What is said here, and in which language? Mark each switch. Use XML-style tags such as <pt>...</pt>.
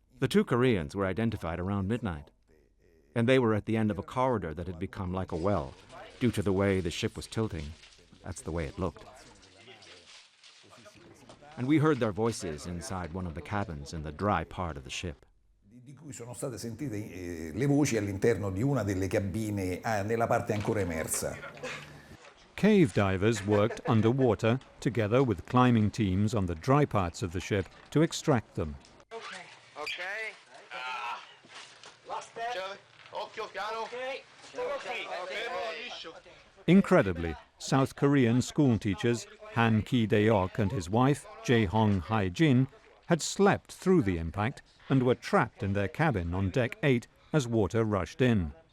<en>2 Koreans were identified around midnight, and they were at the end of a corridor that had become like a well due to the way the ship was tilting. That's the way it looked. And we heard their voices inside one of the cabins in the dry part of the ship.</en> <it>Di cui sono state sentite le voci all'interno di una delle cabine nella parte ancora emersa.</it> <en>Cave divers worked underwater together with climbing teams on the dry parts of the ship to extract them. Incredibly, South Korean school teachers Han Ki-deok and his wife, Jae-hong Hae-jin, had slept through the impact and were trapped in their cabin on deck 8 as water rushed in.</en>